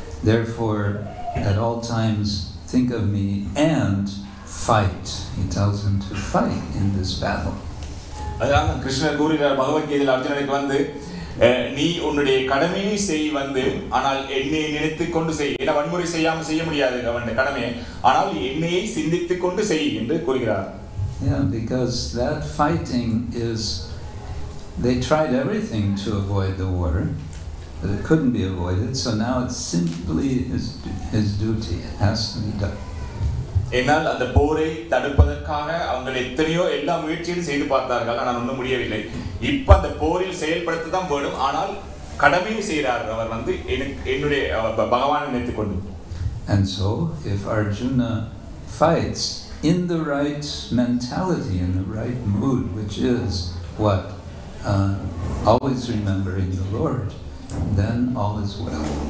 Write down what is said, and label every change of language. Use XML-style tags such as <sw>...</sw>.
<en>Therefore, at all times, think of me and fight. He tells him to fight in this battle.</en> <ta>அதான் கிருஷ்ணர் கூறுகிறார் பகவத்கீதையில் அர்ஜுனனுக்கு வந்து நீ உன்னுடைய கடமையை செய் வந்து, ஆனால் என்னை நினைத்துக் கொண்டு செய். ஏன்னா வன்முறை செய்யாமல் செய்ய முடியாது அவனுடைய கடமையை, ஆனால் என்னையை சிந்தித்துக் கொண்டு செய் என்று கூறுகிறார்.</ta> <en>Yeah, because that fighting is, they tried everything to avoid the war, but it couldn't be avoided, so now it's simply his duty. It has to be done.</en> <ta>ஏனால் அந்த போரை தடுப்பதற்காக அவங்க எத்தனையோ எல்லா முயற்சியும் செய்து பார்த்தார்கள், ஆனால் ஒன்றும் முடியவில்லை. இப்ப அந்த போரில் செயல்படுத்த தான் வேணும், ஆனால் கடமையை செய்கிறார் அவர் வந்து என்னுடைய பகவானை நினைத்துக் கொண்டு.</ta> <en>And so, if Arjuna fights in the right mentality, in the right mood, which is what? Always remembering the Lord, then all is well.</en>